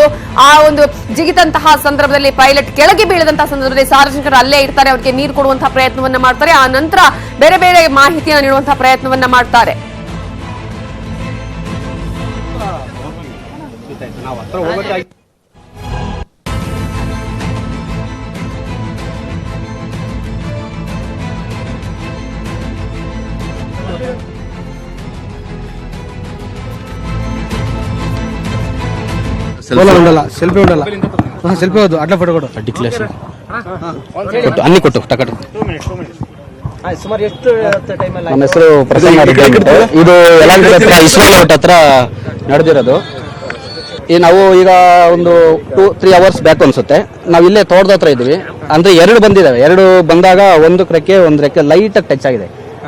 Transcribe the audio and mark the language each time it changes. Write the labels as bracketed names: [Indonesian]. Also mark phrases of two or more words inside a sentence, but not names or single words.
[Kannada] ಆ ಒಂದು ಜಿಗಿದಂತಹ ಸಂದರ್ಭದಲ್ಲಿ ಪೈಲಟ್ ಕೆಳಗೆ ಬೀಳದಂತಹ ಸಂದರ್ಭದಲ್ಲಿ ಸಾರ್ವಜನಿಕರು ಅಲ್ಲೇ ಇರ್ತಾರೆ, ಅವರಿಗೆ ನೀರು ಕೊಡುವಂತಹ ಪ್ರಯತ್ನವನ್ನ ಮಾಡ್ತಾರೆ. ಆ ನಂತರ ಬೇರೆ ಬೇರೆ ಮಾಹಿತಿಯನ್ನು ನೀಡುವಂತಹ ಪ್ರಯತ್ನವನ್ನ ಮಾಡ್ತಾರೆ. ನಾವು ಹತ್ರ ಹೋಗೋಕೆ [Telugu] ఉండಲ್ಲ సెల్ఫీ ఉండాల సెల్ఫీ వద్దు అట్లా ఫోటో కొట్టు డిక్లేషన్ కొట్టు అన్ని కొట్టు టకట [Kannada] ಸುಮಾರು ಎಷ್ಟು ಟೈಮ್ ಅಲ್ಲಿ ನಮ್ಮ ಹೆಸರು ಪ್ರಸನ್ನ ರೆಡ್ಡಿ ಅಂತ. ಇದು ಯಲಹಂಕ ಹತ್ರ ಇಸ್ಮಾಯಿಲ್ ಹೋಟೆಲ್ ಹತ್ರ ನಡೆದಿರೋದು. ನಾವು ಈಗ ಒಂದು 2-3 [English] hours back [Kannada] ಅನ್ಸುತ್ತೆ. ನಾವು ಇಲ್ಲೇ ತೋಟದ ಹತ್ರ ಇದ್ವಿ. ಅಂದ್ರೆ ಎರಡು ಬಂದಿದ್ದಾವೆ. ಎರಡು ಬಂದಾಗ ಒಂದು ರೆಕ್ಕೆ ಲೈಟ್ ಆಗಿ ಟಚ್ ಆಗಿದೆ.